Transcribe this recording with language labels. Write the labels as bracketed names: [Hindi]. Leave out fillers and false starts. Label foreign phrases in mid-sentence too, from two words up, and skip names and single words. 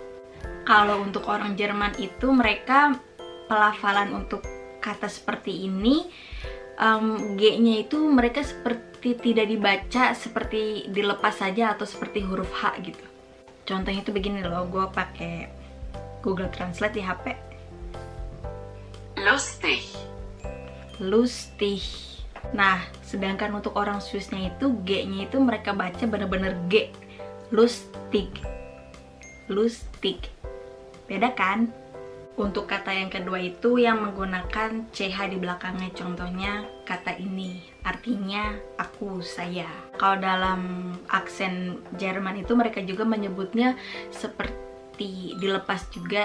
[Indonesian] Kalau untuk orang Jerman itu mereka pelafalan untuk kata seperti ini, G-nya itu mereka seperti tidak dibaca, seperti dilepas saja atau seperti huruf H gitu. Contohnya itu begini loh, gue pakai Google Translate di HP. Lustig. Lustig. Nah, sedangkan untuk orang Swissnya itu G-nya itu mereka baca bener-bener G. [German] Lustig. Lustig. [Indonesian] Beda kan? Untuk kata yang kedua itu yang menggunakan CH di belakangnya, contohnya kata ini, artinya aku, saya. Kalau dalam aksen Jerman itu mereka juga menyebutnya seperti dilepas juga.